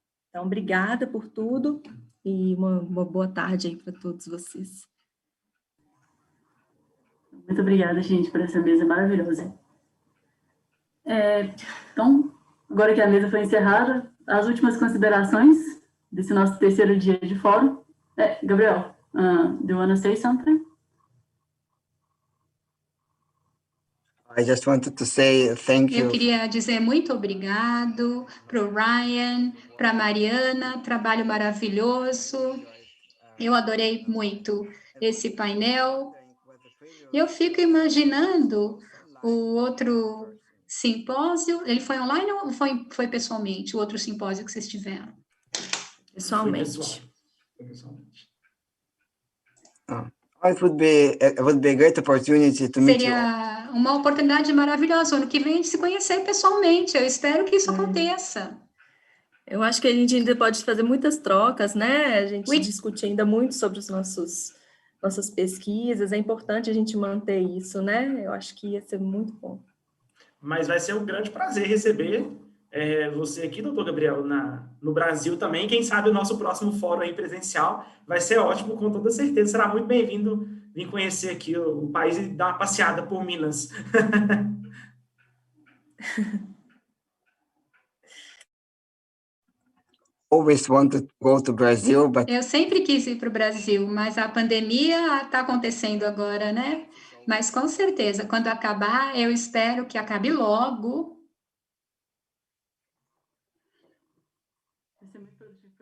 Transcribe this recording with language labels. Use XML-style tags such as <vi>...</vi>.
<pt>Então, obrigada por tudo e uma boa tarde aí para todos vocês. Muito obrigada, gente, por essa mesa maravilhosa. Então, agora que a mesa foi encerrada, as últimas considerações desse nosso terceiro dia de fórum.</pt> <en>Gabriel, do you want to say something? I just wanted to say thank you.</en> <pt>Eu queria dizer muito obrigado para o Ryan, para a Mariana, trabalho maravilhoso. Eu adorei muito esse painel. Eu fico imaginando o outro simpósio. Ele foi online ou foi pessoalmente, o outro simpósio que vocês tiveram? Pessoalmente.</pt> <en>It would be a great opportunity to meet you.</en> <pt>Seria uma oportunidade maravilhosa. Ano que vem, de se conhecer pessoalmente. Eu espero que isso aconteça. Eu acho que a gente ainda pode fazer muitas trocas, né? A gente discute ainda muito sobre os nossas pesquisas. É importante a gente manter isso, né? Eu acho que ia ser muito bom. Mas vai ser um grande prazer receber você aqui, doutor Gabriel, no Brasil também. Quem sabe o nosso próximo fórum aí presencial vai ser ótimo, com toda certeza. Será muito bem-vindo vir conhecer aqui o país e dar uma passeada por Minas.</pt> <en>Always wanted to go to Brazil, but...</en> <pt>Eu sempre quis ir para o Brasil, mas a pandemia está acontecendo agora, né? Mas com certeza, quando acabar, eu espero que acabe logo. Vai ser muito produtivo.</pt>